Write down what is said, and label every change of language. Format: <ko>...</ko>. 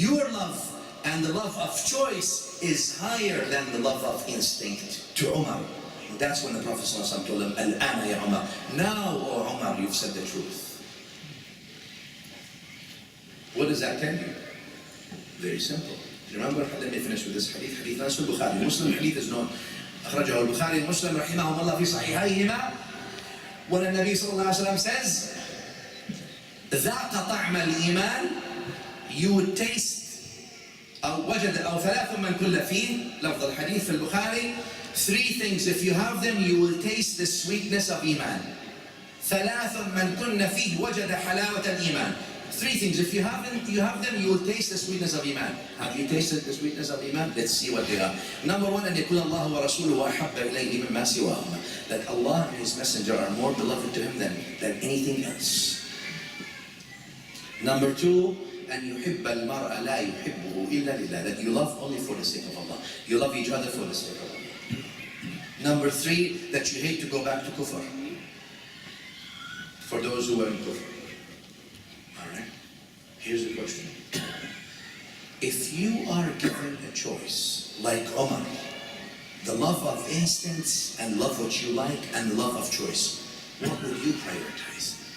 <en>Your love and the love of choice is higher than the love of instinct to Umar. That's when the Prophet ﷺ told him, Al-ana ya Umar. Now, O Umar, you've said the truth. What does that tell you? Very simple. Remember, let me finish with this hadith. Hadith Anas al-Bukhari. Muslim hadith is known.</en> <ar>أخرجه البخاري ومسلم رحمهم الله في صحيحيهما.</ar> <en>When the Nabi sallallahu alaihi wasallam says,</en> <ar>ذاق طعم الإيمان,</ar> <en>you would taste</en> <ar>أو وجد أو ثلاث من كل فيه. لفظ الحديث في البخاري.</ar> <en>Three things, if you have them, you will taste the sweetness of Iman.</en> <ar>ثلاث من كن فيه وجد حلاوة الإيمان.</ar> <en>Three things, if you have them, you will taste the sweetness of Iman. Have you tasted the sweetness of Iman? Let's see what they are. Number one,</en> <ar>أن يكون الله ورسوله أحب إليه مما سواهما.</ar> <en>That Allah and His Messenger are more beloved to Him than anything else. Number two,</en> <ar>أن يحب المرء لا يحبه إلا لله.</ar> <en>That you love only for the sake of Allah. You love each other for the sake of Allah. Number three, that you hate to go back to kufr. For those who are in kufr. Alright? Here's the question. If you are given a choice, like Umar, the love of instincts and love what you like and love of choice, what would you prioritize?</en>